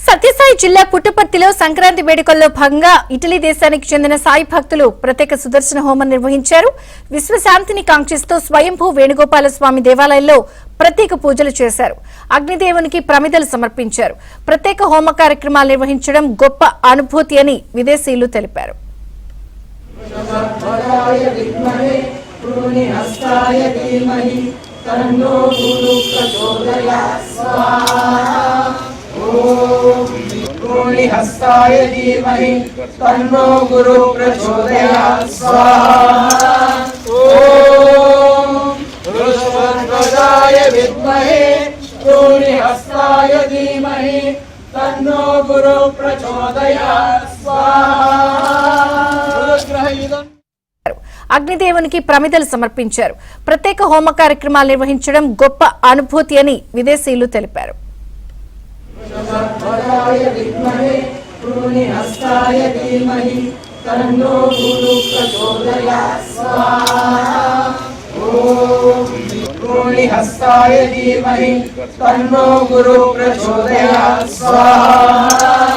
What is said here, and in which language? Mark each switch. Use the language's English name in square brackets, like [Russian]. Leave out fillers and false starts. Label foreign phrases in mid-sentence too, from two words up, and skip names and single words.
[Telugu] సత్యసాయి జిల్లా పుట్టపర్తిలో సంక్రాంతి వేడుకల్లో భాగంగా ఇటలీ దేశానికి చెందిన సాయి భక్తులు ప్రత్యేక సుదర్శన హోమం నిర్వహించారు. విశ్వశాంతిని కాంక్షిస్తూ స్వయంభూ వేణుగోపాల స్వామి దేవాలయంలో ప్రత్యేక పూజలు చేశారు. అగ్నిదేవునికి ప్రమిదలు సమర్పించారు. ప్రత్యేక హోమ కార్యక్రమాలు నిర్వహించడం గొప్ప అనుభూతి అని విదేశీయులు తెలిపారు. [Sanskrit] हस्ताय धीमहि तन्नो गुरु प्रचोदयात् स्वाहा। ओम वृषभध्वजाय विद्महे हस्ताय धीमहि तन्नो गुरु प्रचोदयात् स्वाहा। [Telugu] అగ్నిదేవునికి ప్రమిదలు సమర్పించారు. ప్రత్యేక హోమ కార్యక్రమాలు నిర్వహించడం గొప్ప అనుభూతి అని విదేశీయులు తెలిపారు. [Sanskrit] हस्ताय धीमहि तन्नो गुरु प्रचोदयात् स्वाहा।